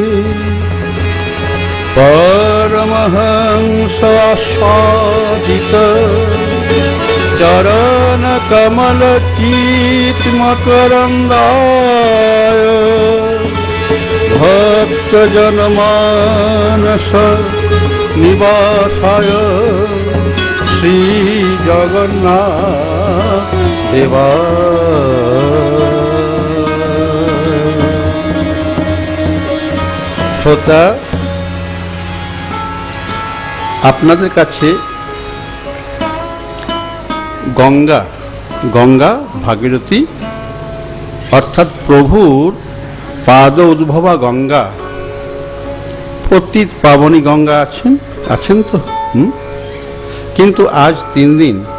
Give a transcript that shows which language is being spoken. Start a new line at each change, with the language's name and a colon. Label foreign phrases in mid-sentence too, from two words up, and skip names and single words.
Sanskrit: परमहंस आस्वादित चरण कमल चित् मकरन्दाय भक्त जनमानस निवासाय श्री जगन्नाथ देव শ্রোতা
Bangla: আপনাদের কাছে গঙ্গা গঙ্গা ভাগীরথী অর্থাৎ প্রভুর পাদ উদ্ভবা গঙ্গা পতিত পাবনী গঙ্গা আছেন তো কিন্তু আজ 3 দিন